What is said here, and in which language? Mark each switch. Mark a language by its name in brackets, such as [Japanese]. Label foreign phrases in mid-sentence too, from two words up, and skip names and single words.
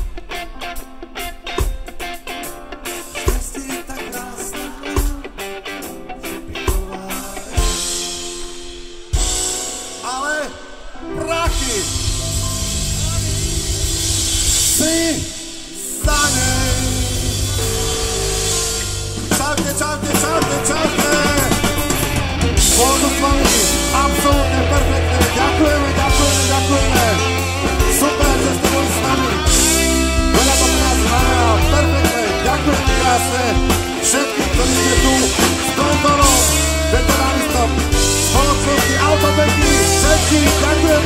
[Czech] Štěstí je tak krásná, přepichová věc. Ale prachy si za něj. [Slovak] Čaute, čaute, čaute, čaute. Bolo s vami absolútne perfektné. Ďakujeme, ďakujeme, ďakujeme. Super, že ste boli s nami. Veľa to nás znamená. Perfektné, ďakujem krásne všetkým, ktorí ste tu, sponzorom, veteránistom, spoločnosti Autobeky, všetkým, ďakujem.